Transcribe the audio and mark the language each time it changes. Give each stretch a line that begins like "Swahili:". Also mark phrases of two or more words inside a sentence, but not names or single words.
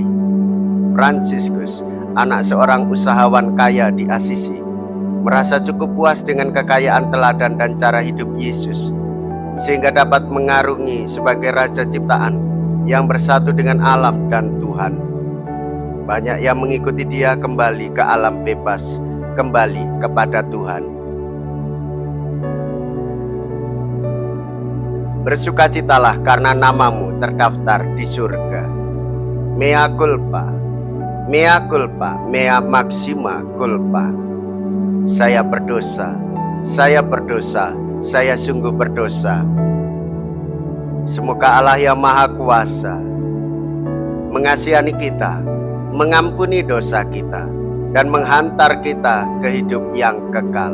Indonesian: Fransiskus, anak seorang usahawan kaya di Assisi, merasa cukup puas dengan kekayaan teladan dan cara hidup Yesus, sehingga dapat mengarungi sebagai raja ciptaan yang bersatu dengan alam dan Tuhan. Banyak yang mengikuti dia kembali ke alam bebas, kembali kepada Tuhan. Bersukacitalah karena namamu terdaftar di surga.
Latin: Mea culpa, mea culpa, mea maxima culpa.
Indonesian: Saya berdosa, saya berdosa, saya sungguh berdosa. Semoga Allah yang Maha Kuasa mengasihani kita, mengampuni dosa kita, dan menghantar kita ke hidup yang kekal.